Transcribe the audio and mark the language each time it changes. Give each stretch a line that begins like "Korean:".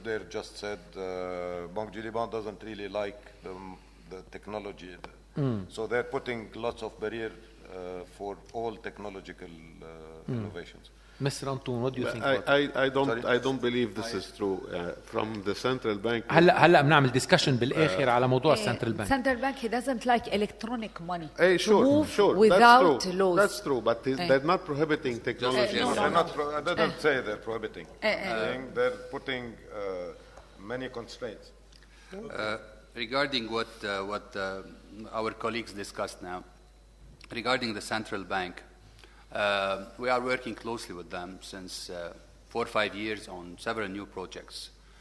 English: Bdeir just said Banque doesn't really like the technology. So they're putting lots of barriers for all technological innovations. Mr. Antoun, what do you think? I don't believe this is true. From the central bank.
Arabic: هلا بنعمل discussion بالآخر على موضوع central bank.
English: Central bank, he doesn't like electronic money. Sure, without that's true. laws. That's true, but they're not prohibiting technology. I didn't say they're prohibiting. They're putting many constraints. Regarding what our colleagues discussed now, regarding the central bank, we are working closely with them since 4 or 5 years on several new projects.